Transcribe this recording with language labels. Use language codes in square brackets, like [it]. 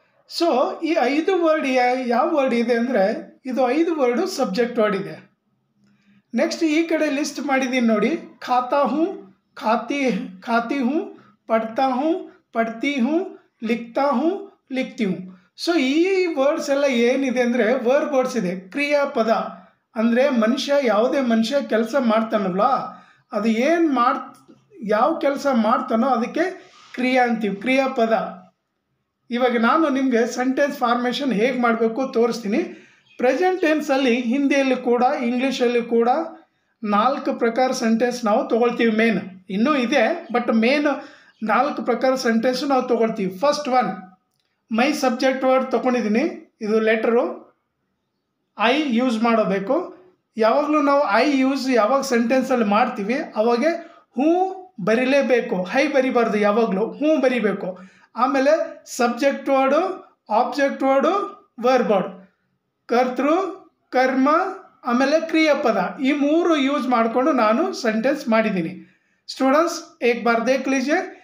[kn] So ಈ 5 word ಯಾವ word ಇದೆ ಅಂದರೆ ಇದು 5 ವರ್ಡು ಸಬ್ಜೆಕ್ಟ್ ವರ್ಡ್ ಇದೆ. ನೆಕ್ಸ್ಟ್ ಈ ಕಡೆ ಲಿಸ್ಟ್ ಮಾಡಿದ್ದೀನಿ ನೋಡಿ. [hi] ಖಾತಾ ಹೂँ, खाती हूँ, पढ़ता हूँ, पढ़ती हूँ, लिखता हूँ, लिखती हूँ. [kn] ಸೊ ಈ ವರ್ಡ್ಸ್ ಎಲ್ಲ ಏನಿದೆ ಅಂದರೆ ವರ್ಬ್ ವರ್ಡ್ಸ್ ಇದೆ. ಕ್ರಿಯಾಪದ ಅಂದರೆ ಯಾವುದೇ ಮನುಷ್ಯ ಕೆಲಸ ಮಾಡ್ತಾನಲ್ಲ, ಅದು ಯಾವ ಕೆಲಸ ಮಾಡ್ತಾನೋ ಅದಕ್ಕೆ ಕ್ರಿಯಾ ಅಂತೀವಿ, ಕ್ರಿಯಾಪದ. ಇವಾಗ ನಾನು ನಿಮಗೆ ಸೆಂಟೆನ್ಸ್ ಫಾರ್ಮೇಷನ್ ಹೇಗೆ ಮಾಡಬೇಕು ತೋರಿಸ್ತೀನಿ. ಪ್ರೆಸೆಂಟ್ ಟೆನ್ಸಲ್ಲಿ ಹಿಂದಿಯಲ್ಲಿ ಕೂಡ ಇಂಗ್ಲೀಷಲ್ಲಿ ಕೂಡ 4 ಪ್ರಕಾರ ಸೆಂಟೆನ್ಸ್ ನಾವು ತೊಗೊಳ್ತೀವಿ. ಇನ್ನೂ ಇದೆ, ಬಟ್ 4 ಪ್ರಕಾರ ಸೆಂಟೆನ್ಸು ನಾವು ತೊಗೊಳ್ತೀವಿ. First one, my subject word ತೊಗೊಂಡಿದ್ದೀನಿ. ಇದು ಲೆಟರು ಐ ಯೂಸ್ ಮಾಡಬೇಕು. ಯಾವಾಗಲೂ ನಾವು ಯಾವಾಗ ಸೆಂಟೆನ್ಸಲ್ಲಿ ಮಾಡ್ತೀವಿ ಅವಾಗೆ ಹೂ ಬರಿಲೇಬೇಕು, ಹೈ ಬರಿಬಾರ್ದು, ಯಾವಾಗಲೂ ಹೂ ಬರಿಬೇಕು. ಆಮೇಲೆ subject word, object word, verb word, ಕರ್ತೃ, ಕರ್ಮ, ಆಮೇಲೆ ಕ್ರಿಯಾಪದ, ಈ 3 ಯೂಸ್ ಮಾಡಿಕೊಂಡು ನಾನು ಸೆಂಟೆನ್ಸ್ ಮಾಡಿದ್ದೀನಿ. [hi] ಸ್ಟೂಡೆಂಟ್ಸ್ एक बार देख लीजिए.